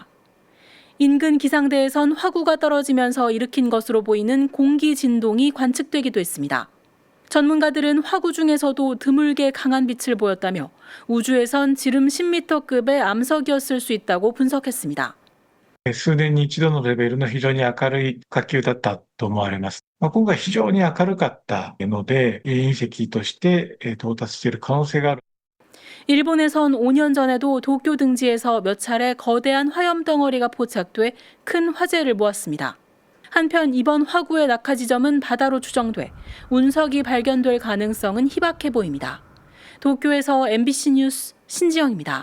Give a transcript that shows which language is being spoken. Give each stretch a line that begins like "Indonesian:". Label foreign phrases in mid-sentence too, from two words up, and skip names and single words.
Korean: 인근 기상대에선 화구가 떨어지면서 일으킨 것으로 보이는 공기 진동이 관측되기도 했습니다. 전문가들은 화구 중에서도 드물게 강한 빛을 보였다며 우주에선 지름 10m급의 암석이었을 수 있다고 분석했습니다.
Japanese: 数年に一度のレベルの非常に明るい火球だったと思われます。今回非常に明るかったので、隕石として到達している可能性がある。
Korean: 일본에선 5년 전에도 도쿄 등지에서 몇 차례 거대한 화염 덩어리가 포착돼 큰 화재를 모았습니다. 한편 이번 화구의 낙하 지점은 바다로 추정돼 운석이 발견될 가능성은 희박해 보입니다. 도쿄에서 MBC 뉴스 신지영입니다.